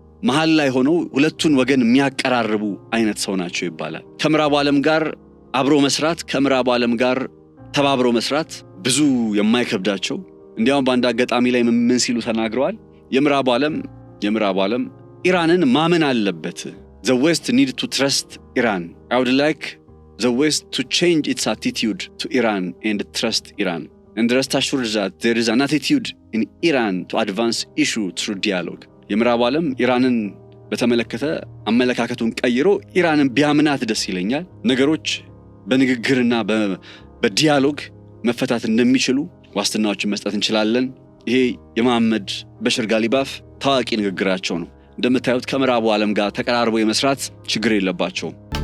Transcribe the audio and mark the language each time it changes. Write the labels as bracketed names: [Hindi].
[Amharic] መሃል ላይ ሆነው ሁለቱን ወገን የሚያቀራርቡ አይነት ሰው ናቸው ይባላል። ከምዕራቡ ዓለም ጋር አብሮ መስራት፣ ከምዕራቡ ዓለም ጋር ተባብሮ መስራት ብዙ የማይከብዳቸው እንዲያውም በአንድ አጋጣሚ ላይ ምን ሲሉ ተናግረዋል? የምዕራቡ ዓለም ኢራንን ማመን አለበት። [English] The West need to trust Iran. I would like the West to change its attitude to Iran and trust Iran. And rest assured that there is an attitude in Iran to advance issue through dialogue. [Amharic] የምዕራቡ ዓለም ኢራንን በተመለከተ አመለካከቱን ቀይሮ ኢራንን ቢያምናት ደስ ይለኛል። ነገሮች በንግግርና በዲያሎግ መፈታት እንደሚችሉ ዋስትናዎችን መስጠት እንችላለን። ይሄ የመሐመድ በሽር ጋሊባፍ ታዋቂ ንግግራቸው ነው። እንደምታዩት ከምዕራቡ ዓለም ጋር ተቀራርቦ የመስራት ችግር የለባቸውም።